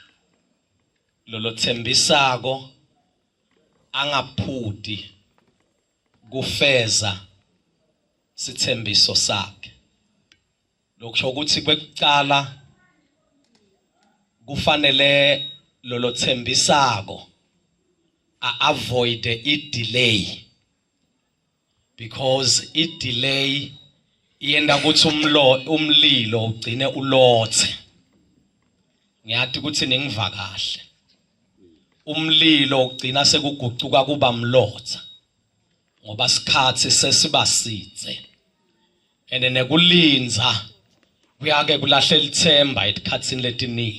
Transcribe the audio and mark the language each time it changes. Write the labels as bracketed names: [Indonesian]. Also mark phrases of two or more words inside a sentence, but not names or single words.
[Swati] Lolo thembisako angaphuti kufeza sithembiso sakhe. Lokusho ukuthi kwekucala kufanele lolo thembisako avoid i-delay, because i-delay iyenda ukuthi umlilo ugcine ulothe. Ngiyathi ukuthi ningiva kahle, umlilo ugcina sekugucuka kuba mlotha ngoba sikhathi sesiba sidze, ene nekulinza kuyake kulahlela ithemba esikhatsini letiningi.